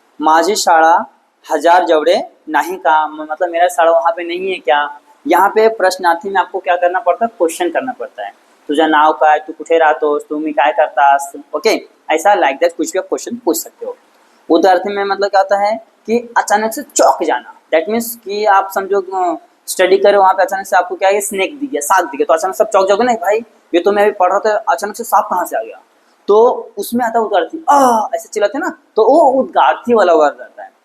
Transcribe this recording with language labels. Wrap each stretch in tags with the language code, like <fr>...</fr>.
<mr>माझी शाळा हजार जवळे नाही का,</mr> <hi>मतलब मेरा शाळा वहाँ पे नहीं है क्या। यहाँ पे प्रश्नार्थी में आपको क्या करना पड़ता है, क्वेश्चन करना पड़ता है।</hi> <mr>तुझा नाव काय, तू कुठे राहतोस, तुम्ही काय करतास।</mr> <hi>ओके, ऐसा लाइक दैट कुछ भी आप क्वेश्चन पूछ सकते हो। उदाहरण में मतलब क्या होता है कि अचानक से चौंक जाना, दैट मीन्स कि आप समझो स्टडी करो, वहाँ पे अचानक से आपको क्या है, स्नेक दिख गया, सांप दिख गया, तो अचानक सब चौंक जाओगे ना, भाई ये तो मैं अभी पढ़ रहा था, अचानक से सांप कहाँ से आ गया। तो उसमें आता है उद्गार्थी, ऐसे चिल्लाते ना, तो वो उद्गार्थी वाला वर्ड रहता है।</hi>